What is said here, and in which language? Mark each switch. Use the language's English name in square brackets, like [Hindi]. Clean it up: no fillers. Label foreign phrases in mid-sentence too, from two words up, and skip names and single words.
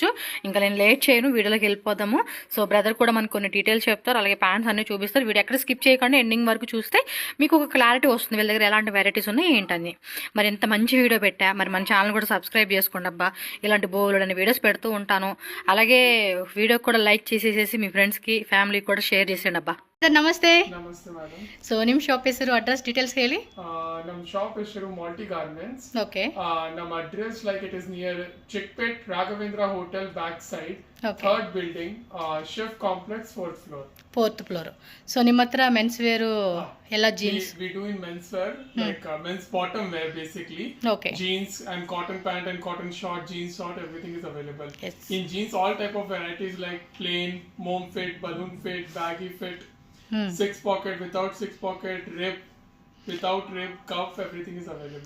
[Telugu] ఇంకా నేను లేట్ చేయను, వీడియోలోకి వెళ్ళిపోదాము. సో బ్రదర్ కూడా మనకు కొన్ని డీటెయిల్స్ చెప్తారు, అలాగే ప్యాంట్స్ అన్నీ చూపిస్తారు. వీడియో ఎక్కడ స్కిప్ చేయకుండా ఎండింగ్ వరకు చూస్తే మీకు ఒక క్లారిటీ వస్తుంది వీళ్ళ దగ్గర ఎలాంటి వెరైటీస్ ఉన్నాయి ఏంటని. మరి ఎంత మంచి వీడియో పెట్టా, మరి మన ఛానల్ కూడా సబ్స్క్రైబ్ చేసుకోండి అబ్బా, ఇలాంటి బోల్డని వీడియోస్ పెడుతూ ఉంటాను. అలాగే వీడియో కూడా లైక్ చేసేసేసి మీ ఫ్రెండ్స్కి, ఫ్యామిలీకి కూడా షేರ್ చేసేయండి అబ్బా. [Kannada] ಸರ್ ನಮಸ್ತೆ. ನಮಸ್ತೆ ಮೇಡಮ್. ಸೊ ನಿಮ್ಮ ಶಾಪ್ ಹೆಸರು, [English] address details [Kannada] ಹೇಳಿ. ನಮ್ಮ ಶಾಪ್ ಹೆಸರು ಮಲ್ಟಿ ಗಾರ್ಮೆಂಟ್ಸ್. ಓಕೆ. ನಮ್ಮ [English] address like it is near Chickpet Raghavendra hotel back side, Okay. 3rd building, Shiv complex, 4th floor. 4th floor. [Kannada] ಸೊ ನಿಮ್ಮ ಹತ್ರ [English] men's wear [Kannada] ಎಲ್ಲ ಜೀನ್ಸ್? [English] We do in men's wear, like men's bottom wear basically. Okay. Jeans and cotton pant and cotton short, jeans short, everything is available. Yes. In jeans all type of varieties like plain, mom fit, balloon fit, baggy fit, 6 pocket, without 6 pocket, rib, without rib, cuff, everything is available.